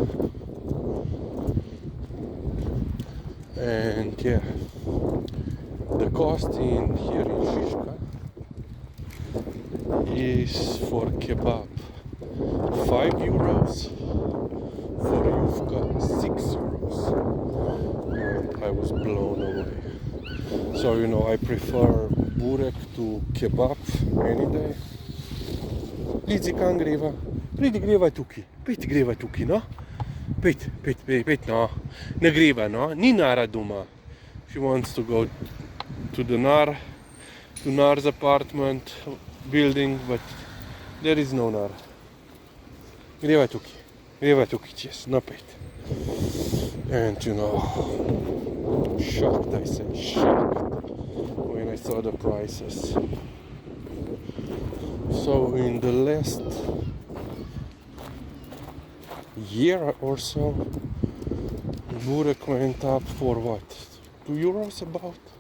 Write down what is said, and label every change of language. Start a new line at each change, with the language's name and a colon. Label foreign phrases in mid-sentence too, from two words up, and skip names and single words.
English: And yeah, the cost in here in Žižka is for kebab 5 euros, for yufka 6 euros. And I was blown away. So I prefer burek to kebab any day.
Slovenian: Lizi, kam greva? Pridi, greva tukaj. Pejte, greva tukaj, no? Pejte, no. Ne greva, no? Ni Nara doma.
English: She wants to go to Nar's apartment building, but there is no Nara.
Slovenian: Greva tukaj, čez, no pejte.
English: And shocked, I say, when I saw the prices. So in the last year or so, burek went up for what, 2 euros about?